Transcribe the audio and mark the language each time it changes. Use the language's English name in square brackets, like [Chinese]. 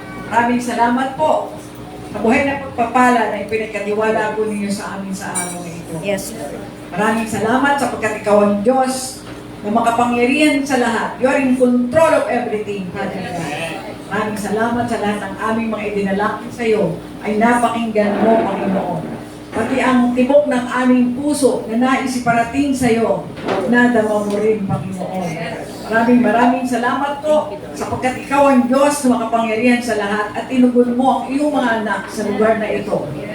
[Filipino] Maraming salamat po sa buhay na pagpapala na ipinagkatiwala po ninyo sa amin sa araw na ito. [English] Yes, Lord. [Filipino] Maraming salamat sapagkat ikaw ang Diyos na makapangyarihan sa lahat. [English] You are in control of everything, Father God. [Filipino] Maraming salamat sa lahat ng aming mga idinalangin sa iyo ay napakinggan mo, Panginoon. Pati ang tibok ng aming puso na nais iparating sa iyo, nadama mo rin, Panginoon. Maraming salamat po sapagkat ikaw ang Diyos na makapangyarihan sa lahat at tinugon mo ang iyong mga anak sa lugar na ito.